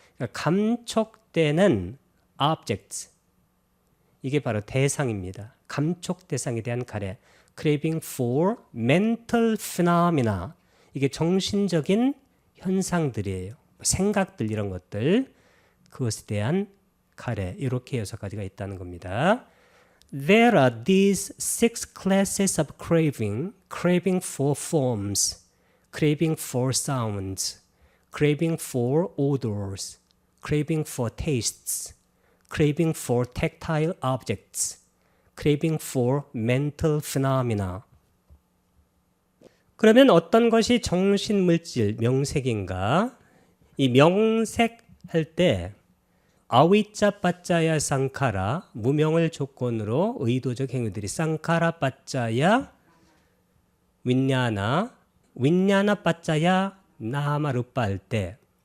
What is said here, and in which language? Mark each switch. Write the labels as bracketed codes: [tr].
[ko] 그러니까 감촉되는 objects 이게 바로 대상입니다. 감촉 대상에 대한 가래, [en] craving for mental phenomena [ko] 이게 정신적인 현상들이에요. 생각들 이런 것들 그것에 대한 가래 이렇게 6가지가 있다는 겁니다. [en] There are these six classes of craving, craving for forms, craving for sounds, craving for odors, craving for tastes, craving for tactile objects, craving for mental phenomena. [ko] 그러면 어떤 것이 정신물질, 명색인가? 이 명색할 때 아위짜 빠짜야 쌍카라 무명을 조건으로 의도적 행위들이 쌍카라 빠짜야 윈냐나 빠짜야 나마루빠 할 때